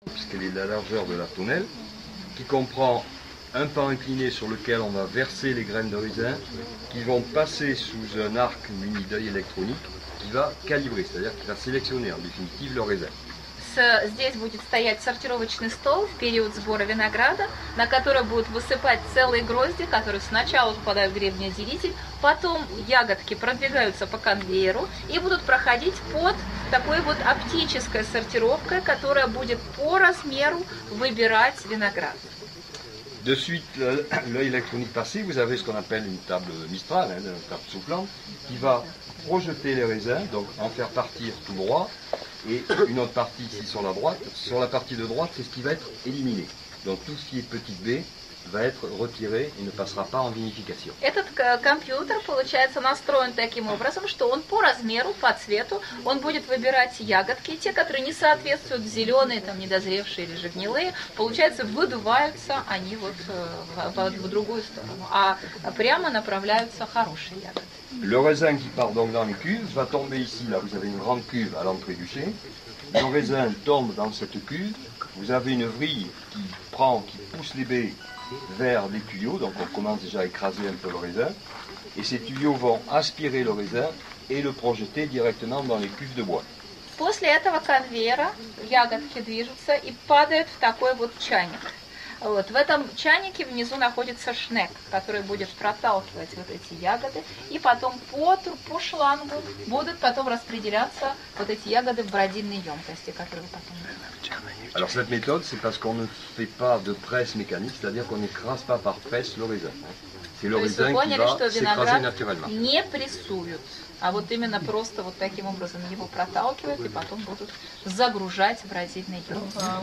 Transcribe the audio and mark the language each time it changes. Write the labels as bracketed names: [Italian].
[French] quelle est la largeur de la tonnelle, qui comprend un pan incliné sur lequel on va verser les graines de raisin, qui vont passer sous un arc muni d'œil électronique, qui va calibrer, c'est-à-dire qui va sélectionner en définitive le raisin. [Russian] Здесь будет стоять сортировочный стол в период сбора винограда, на который будут высыпать целые грозди, которые сначала попадают в гребнеотделитель, потом ягодки продвигаются по конвейеру и будут проходить под такой вот оптической сортировкой, которая будет по размеру выбирать виноград. [French] De suite, l'œil électronique passé, vous avez ce qu'on appelle une table Mistral, une table soufflante, qui va projeter les raisins, donc en faire partir tout droit, et une autre partie ici sur la droite. Sur la partie de droite, c'est ce qui va être éliminé. Donc tout ce qui est petite baie va être retiré et ne passera pas en vinification. [Russian] Этот компьютер, получается, настроен таким образом, что он по размеру, по цвету, он будет выбирать ягодки, те, которые не соответствуют, зеленые, там, недозревшие или же гнилые, получается, выдуваются они вот в другую сторону, а прямо направляются хорошие ягоды. [French] Le raisin qui part donc dans les cuves va tomber ici, là vous avez une grande cuve à l'entrée du chai. Le raisin tombe dans cette cuve, vous avez une vrille qui pousse les baies vers des tuyaux, donc on commence déjà à écraser un peu le raisin, et ces tuyaux vont aspirer le raisin et le projeter directement dans les cuves de bois. [Russian] После этого конвейера ягодки движутся и падают в такой вот чайник. Вот. В этом чайнике внизу находится шнек, который будет проталкивать вот эти ягоды, и потом по шлангу будут потом распределяться вот эти ягоды в бродильные емкости, которые вы потом... [French] Alors cette méthode, c'est parce qu'on ne fait pas de presse mécanique, c'est-à-dire qu'on n'écrase pas par presse le raisin. C'est le raisin qui va s'écraser naturellement. [Russian] Не прессуют, а вот именно просто вот таким образом его проталкивают и потом будут загружать в бродильные емкости.